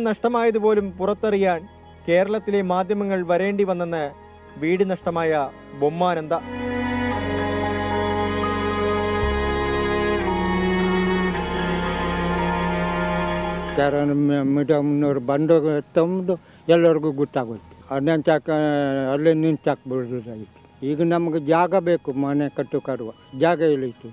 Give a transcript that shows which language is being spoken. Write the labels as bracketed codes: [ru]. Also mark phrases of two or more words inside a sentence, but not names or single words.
[ml] നഷ്ടമായതുപോലും പുറത്തറിയാൻ കേരളത്തിലെ മാധ്യമങ്ങൾ വരേണ്ടി വന്നെന്ന് വീട് നഷ്ടമായ ബൊമ്മാനന്ദ. [kn] ಮೀಡಿಯಮ್ನವ್ರು ಬಂದು ತಂದು ಎಲ್ಲರಿಗೂ ಗೊತ್ತಾಗೋಯ್ತು. ಅದನ್ನ ಅಲ್ಲೇ ನಿಂತಾಕ್ಬಿಡೋದಾಗಿತ್ತು. ಈಗ ನಮ್ಗೆ ಜಾಗ ಬೇಕು, ಮನೆ ಕಟ್ಟುಕರುವ ಜಾಗ ಎಲ್ಲಿತ್ತು?